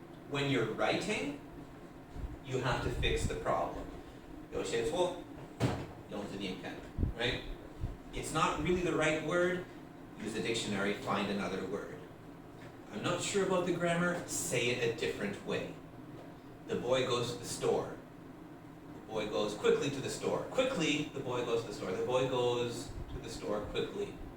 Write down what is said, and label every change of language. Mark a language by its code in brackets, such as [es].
[en] When you're writing, you have to fix the problem. [zh] 有写错，用字典看, right? [en] It's not really the right word, use a dictionary, find another word. I'm not sure about the grammar, say it a different way. The boy goes to the store. The boy goes quickly to the store. Quickly, the boy goes to the store. The boy goes to the store quickly.